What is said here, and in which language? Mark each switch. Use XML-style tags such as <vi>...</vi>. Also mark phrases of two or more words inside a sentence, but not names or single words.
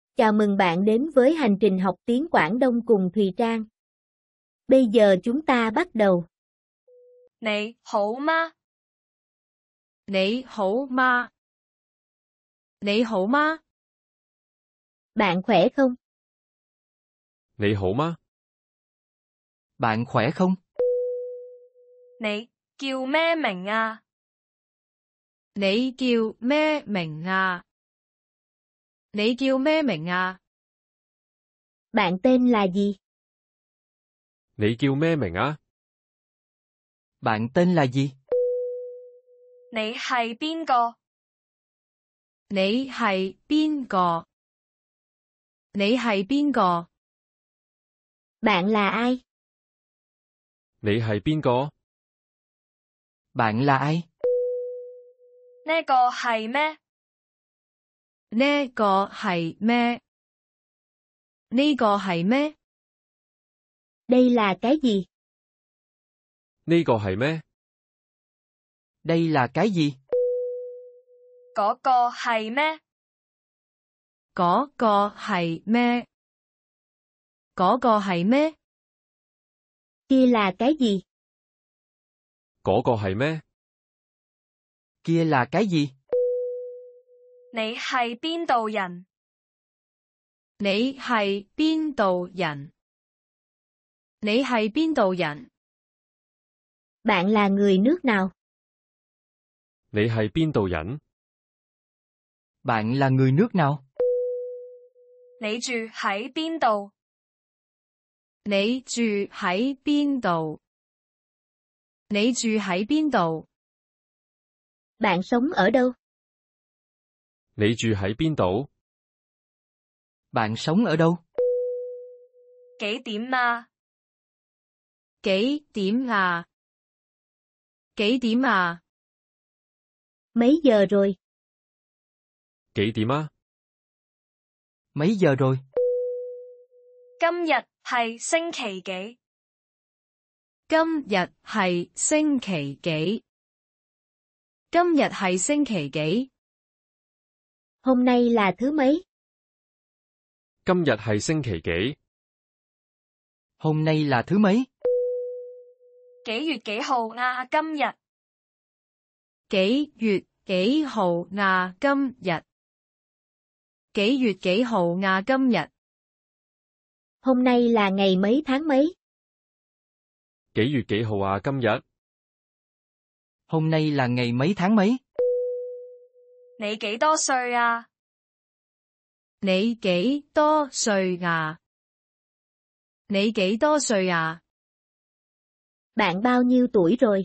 <vi>Chào mừng bạn đến với hành trình học tiếng Quảng Đông cùng Thùy Trang. Bây giờ chúng ta bắt đầu.</vi> <yue>你好嗎？你好嗎？你好嗎？</yue> <vi>Bạn khỏe không?</vi> <yue>你好嗎？</yue> <vi>Bạn khỏe không?</vi> <yue>你叫咩名啊？你叫咩名啊？你叫咩名啊？</yue> <vi>Bạn tên là gì?</vi> <yue>你叫咩名啊？</yue> <vi>Bạn tên là gì?</vi> <yue>你係邊個？你係邊個？你係邊個？</yue> <vi>Bạn là ai?</vi> <yue>你係邊個？</yue> <vi>Bạn là ai?</vi> <yue>呢個係咩？呢個係咩？呢個係咩？</yue> <vi>Đây là cái gì?</vi> <yue>呢個係咩？</yue> <vi>Đây là cái gì?</vi> <yue>嗰個係咩？嗰個係咩？嗰個係咩？</yue> <vi>Kia là cái gì?</vi> <yue>嗰個係咩？</yue> <vi>Kia là cái gì?</vi> <yue>你係邊度人？你係邊度人？你係邊度人？</yue> <vi>Bạn là người nước nào?</vi> <yue>你係邊度人？</yue> <vi>Bạn là người nước nào?</vi> <yue>你住喺邊度？你住喺邊度？你住喺邊度？</yue> <vi>Bạn sống ở đâu?</vi> <yue>你住喺邊度？</yue> <vi>Bạn sống ở đâu?</vi> <yue>幾點啊？幾點啊？幾點啊？</yue> <vi>Mấy giờ rồi?</vi> <yue>幾點啊？</yue> <vi>Mấy giờ rồi?</vi> <yue>今日係星期幾？今日係星期幾？今日係星期幾？</yue> <vi>Hôm nay là thứ mấy?</vi> <yue>今日係星期幾？</yue> <vi>Hôm nay là thứ mấy?</vi> <yue>幾月幾號啊？今日幾月幾號啊？今日？幾月幾號啊？今日？</yue> <vi>Hôm nay là ngày mấy tháng mấy?</vi> <yue>幾月幾號啊？今日？</yue> <vi>Hôm nay là ngày mấy tháng mấy?</vi> <yue>你幾多歲啊？你幾多歲啊？你幾多歲啊？</yue> <vi>Bạn bao nhiêu tuổi rồi?</vi>